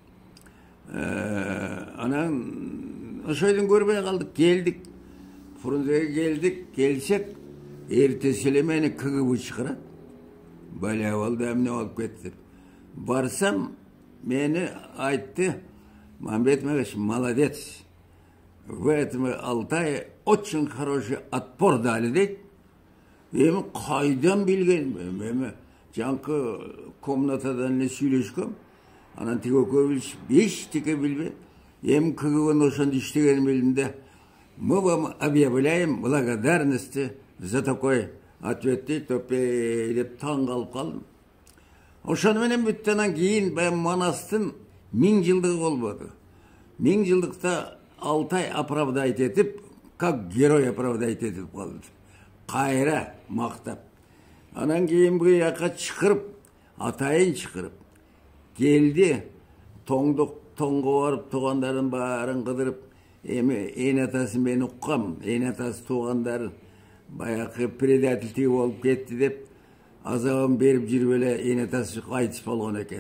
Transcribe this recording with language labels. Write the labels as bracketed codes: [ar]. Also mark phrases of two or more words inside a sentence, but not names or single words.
[ky] Анан ошойдон көрбөй калдык, келдик. Фрунзеге келдик, келсек, эртеси эле мени КГБ чакырат. Баля болду, эмне болуп кетти. Барсам, мени айтты, Мамбет Мегаш, молодец. [ru] Вы этому Алтае очень хороший отпор дали, [ky] дейт. Эми кайдан билген? Эми жанкы комнатадан эле сүйлөшкөм. Анан тиги экөөбүз эчтеке билбейт. Эми КГБнын ошондо иштегенин билдим да. [ru] Мы вам объявляем благодарности за такой ответ, [ky] дейт. Деп таң калып калдым. Ошону менен бүттү. Анан кийин баягы Манастын 1000 жылдыгы болбоду. 1000 жылдыкта Алтай оправдать этип, [ru] как герой оправдать [ky] этип калды. Кайра мактап. Анан кийин бу жака чакырып, атайын чакырып келди. Тоңго барып туугандарын баарын кыдырып, эми ээн атасы мен уккам, ээн атасы туугандары баягы предательтиги болуп кетти деп азабын берип жүрүп эле ээн атасы кайтыс болгон экен.